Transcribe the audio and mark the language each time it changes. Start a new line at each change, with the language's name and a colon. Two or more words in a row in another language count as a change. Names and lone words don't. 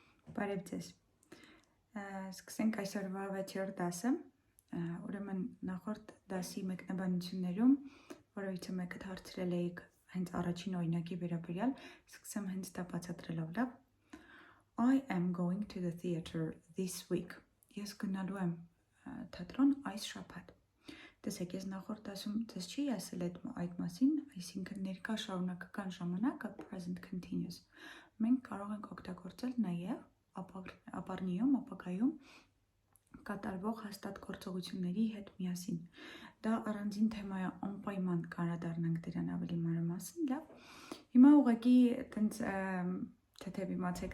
Armenian: Բարև ձեզ։ Սկսենք այսօրվա 6-րդ դասը։ Ուրեմն նախորդ դասի մեկնաբանություններում, որովհետև մեկը հարցրել էիք հենց առաջին օրինակի վերաբերյալ, սկսեմ հենց դա բացատրելով, լավ։
English: I am going to the theater this week.
Armenian: Ես գնալու եմ թատրոն այս շաբաթ։ Տեսեք, ես նախորդ դասում ձեզ չի ասել այդ մասին, այսինքն ներկա շարունակական ժամանակը
English: present continuous։
Armenian: Մենք կարող ենք օգտագործել նաև ապառնիում, ապագայում կատարվող հաստատ գործողությունների հետ միասին։ Դա առանձին թեմա է, անպայման կանդրադառնանք դրան ավելի մանրամասն, լավ։ Հիմա ուղղակի այտենց թեթև իմացեք